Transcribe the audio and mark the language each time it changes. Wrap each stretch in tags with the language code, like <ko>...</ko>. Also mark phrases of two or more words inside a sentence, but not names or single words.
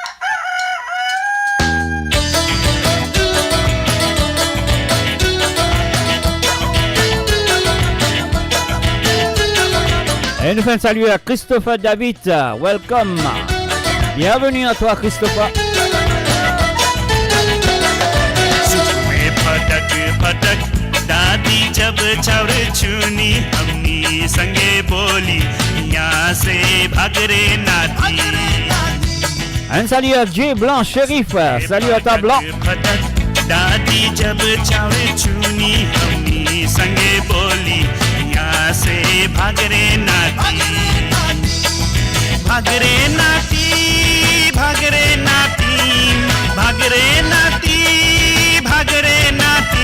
<fr>Et nous faisons saluer à Christopher David.</fr> <en>Welcome.</en> <fr>Bienvenue à toi, Christopher.</fr> <bho>पटक दादी जब चाउर चुनी हमनी संगे बोली यहाँ से भागरे नाती.</bho> <fr>Un salut à Jay Blanc, shérif. Salut à ta Blanc.</fr> <bho>दादी जब चाउर चुनी हमनी संगे बोली यहाँ से भागरे नाती. भागरे नाती, भागरे नाती, भागरे नाती, भागरे नाती.</bho>